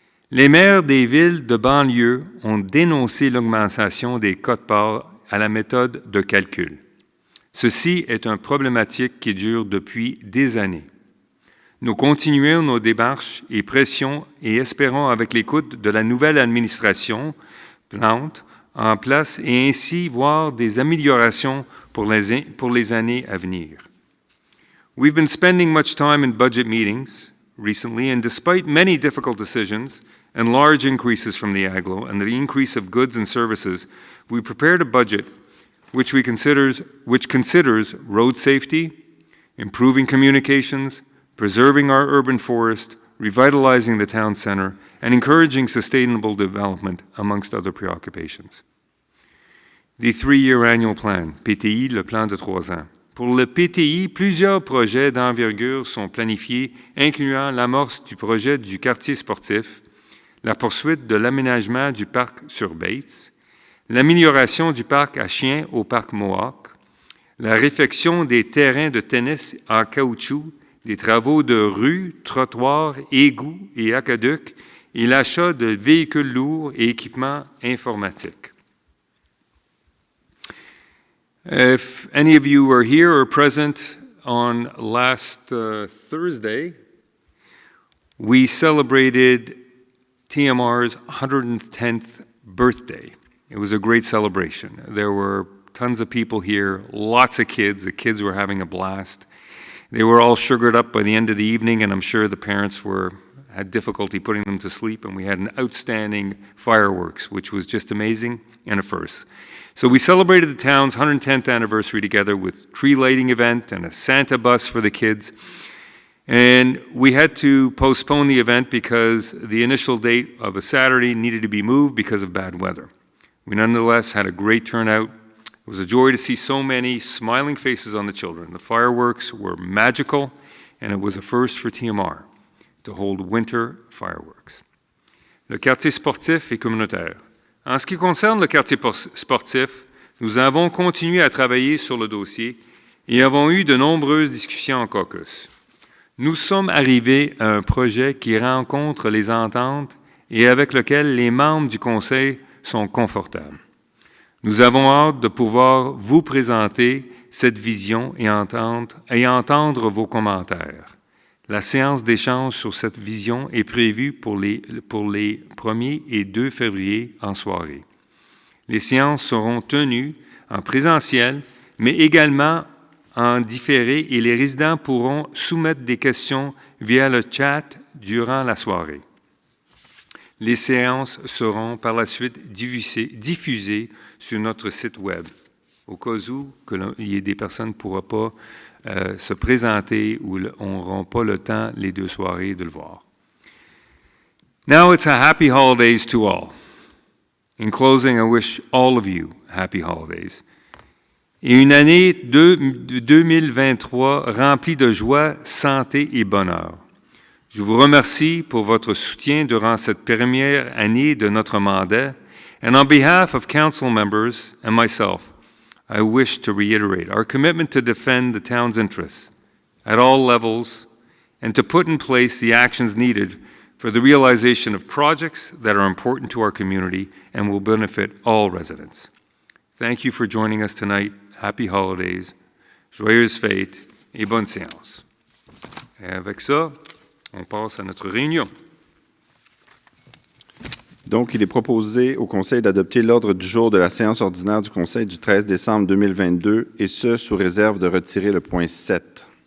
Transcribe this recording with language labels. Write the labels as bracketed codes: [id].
[fr] Les maires des villes de banlieue ont dénoncé l'augmentation des quotes-parts à la méthode de calcul. Ceci est une problématique qui dure depuis des années. Nous continuons nos démarches et pressions et espérons avec l'écoute de la nouvelle administration Plante en place et ainsi voir des améliorations pour les années à venir. [en] We've been spending much time in budget meetings recently, and despite many difficult decisions and large increases from the AGLO and the increase of goods and services, we prepared a budget which considers road safety, improving communications, preserving our urban forest, revitalizing the town center, and encouraging sustainable development, amongst other preoccupations. The 3-year annual plan, PTI, [fr] le plan de 3 ans. Pour le PTI, plusieurs projets d'envergure sont planifiés, incluant l'amorce du projet du quartier sportif, la poursuite de l'aménagement du parc sur Bates, l'amélioration du parc à chiens au parc Mohawk, la réfection des terrains de tennis en caoutchouc, des travaux de rues, trottoirs, égouts et aqueducs, et l'achat de véhicules lourds et équipements informatiques. [en] If any of you were here or present on last Thursday, we celebrated TMR's 110th birthday. It was a great celebration. There were tons of people here, lots of kids. The kids were having a blast. They were all sugared up by the end of the evening, and I'm sure the parents had difficulty putting them to sleep, and we had an outstanding fireworks, which was just amazing and a first. So we celebrated the town's 110th anniversary together with tree lighting event and a Santa bus for the kids. And we had to postpone the event because the initial date of a Saturday needed to be moved because of bad weather. We nonetheless had a great turnout. It was a joy to see so many smiling faces on the children. The fireworks were magical, and it was a first for TMR to hold winter fireworks. [fr] Le quartier sportif et communautaire. En ce qui concerne le quartier sportif, nous avons continué à travailler sur le dossier et avons eu de nombreuses discussions en caucus. Nous sommes arrivés à un projet qui rencontre les ententes et avec lequel les membres du Conseil sont confortables. Nous avons hâte de pouvoir vous présenter cette vision et entendre vos commentaires. La séance d'échange sur cette vision est prévue pour les 1er et 2 février en soirée. Les séances seront tenues en présentiel, mais également en différé, et les résidents pourront soumettre des questions via le chat durant la soirée. Les séances seront par la suite diffusées sur notre site Web, au cas où il y ait des personnes ne pourront pas se présenter ou n'auront pas le temps les 2 soirées de le voir. [en] Now it's a happy holidays to all. In closing, I wish all of you happy holidays. [fr] Et une année 2023 remplie de joie, santé et bonheur. Je vous remercie pour votre soutien durant cette première année de notre mandat. [en] And on behalf of council members and myself, I wish to reiterate our commitment to defend the town's interests at all levels and to put in place the actions needed for the realization of projects that are important to our community and will benefit all residents. Thank you for joining us tonight. Happy holidays, [fr] joyeuses fêtes et bonne séance. Et avec ça, on passe à notre réunion. Donc, il est proposé au Conseil d'adopter l'ordre du jour de la séance ordinaire du Conseil du 13 décembre 2022, et ce, sous réserve de retirer le point 7.